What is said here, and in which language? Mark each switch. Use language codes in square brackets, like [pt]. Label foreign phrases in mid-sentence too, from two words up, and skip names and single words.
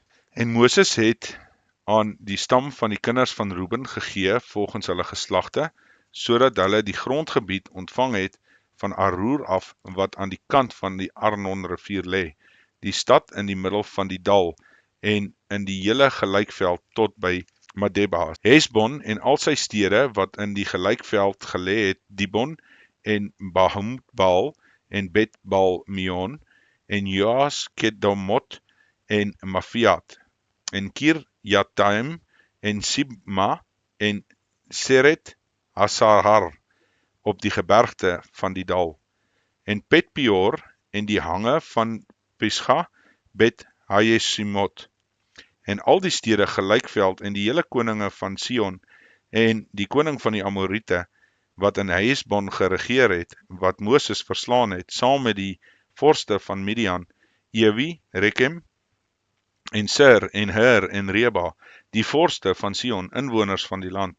[af] En Moses het aan die stam van die kinders van Reuben gegee volgens hulle geslagte, sodat hulle die grondgebied ontvang het van Aroer af, wat aan die kant van die Arnon rivier lê, die stad in die middel van die dal, en in die hele gelykveld tot by Medeba, Hesbon en al sy stede wat in die gelykveld gelê het, Dibon en Bahumbaal en Bet-Baal Meon en Joas Kedomot en Mafiat en Kirjataim en Sibma en Seret Hasahar op die gebergte van die dal, en Bet-Peor en die hange van Pisga, Bet-Hayesimot, en al die stede gelykveld en die hele koninge van Sion, en die koning van die Amoriete, wat in Hesbon geregeer het, wat Moses verslaan het, saam met die vorste van Midian, Ewi, Rekem, en Sir, en Her, en Reba, die vorste van Sion, inwoners van die land.